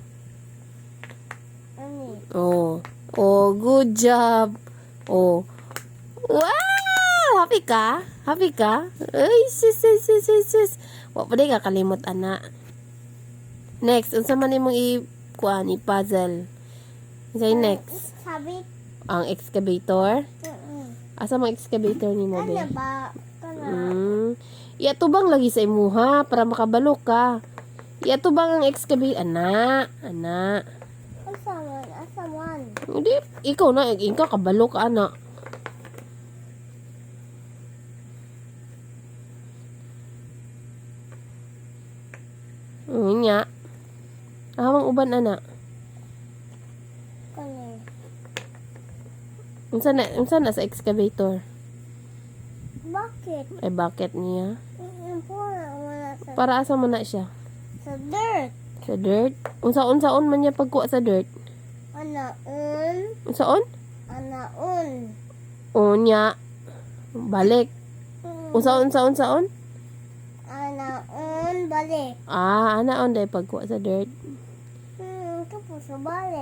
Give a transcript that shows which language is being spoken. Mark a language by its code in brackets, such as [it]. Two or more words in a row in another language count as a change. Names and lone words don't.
[ceb] Ani? Oh. Oh, good job. Oh. Wow! Happy ka? Happy ka? Ay, sis. Wa pa di ka kalimot, ana. Next, unsa man imong kuan i-puzzle? [en] Say next. [ceb] Sabi? Ang excavator. Asa mang excavator nimo be? Ano ba? Kana? Iatubang lagi sa imuha para makabalo ka. Iatubang ang excavator. Ana. Asaman. Hindi, ikaw kabalo ka, ana. Nya. Amang uban, ana. Kani? Unsa na sa excavator? [tl] Bakit? Ay, bakit niya? [ceb] Wala sa... Para asa man na siya? Sa dirt. Sa dirt? Unsaon man niya pagkuha sa dirt? Anaon. Unsaon? Anaon. Unya. Balik. Unsaon? Anaon balik. Anaon day pagkuha sa dirt. Tapos sa balik.